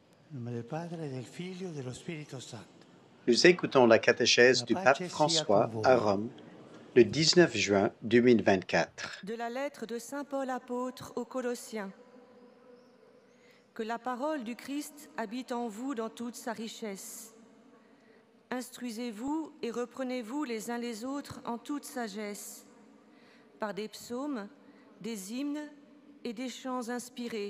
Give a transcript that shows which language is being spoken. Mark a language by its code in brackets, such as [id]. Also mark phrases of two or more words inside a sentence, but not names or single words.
[it] nome del Padre, del Figlio e dello Spirito Santo. [fr] Nous écoutons la catéchèse du pape François à Rome le 19 juin 2024. De la lettre de Saint Paul apôtre aux Colossiens. Que la parole du Christ habite en vous dans toute sa richesse. Instruisez-vous et reprenez-vous les uns les autres en toute sagesse, par des psaumes, des hymnes et des chants inspirés.